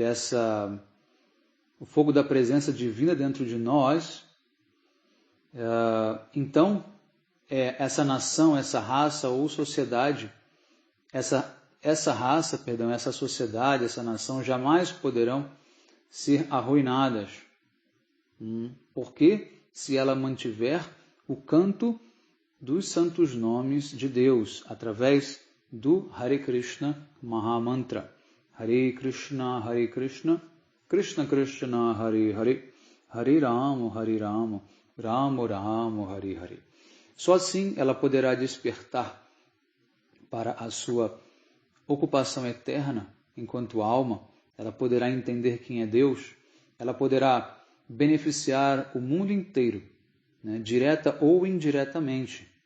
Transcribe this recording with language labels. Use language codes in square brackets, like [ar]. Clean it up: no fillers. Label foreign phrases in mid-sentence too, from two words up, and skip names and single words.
[pt] o fogo da presença divina dentro de nós, então essa nação, essa raça ou sociedade, essa sociedade, essa nação jamais poderão ser arruinadas. Porque se ela mantiver o canto dos santos nomes de Deus através do Hare Krishna Mahamantra. [sa] Hare Krishna, Krishna Krishna, Hare Hare, Hare Rama, Rama Rama, Hare Hare. [pt] Só assim ela poderá despertar para a sua ocupação eterna enquanto alma, ela poderá entender quem é Deus, ela poderá beneficiar o mundo inteiro, né, direta ou indiretamente.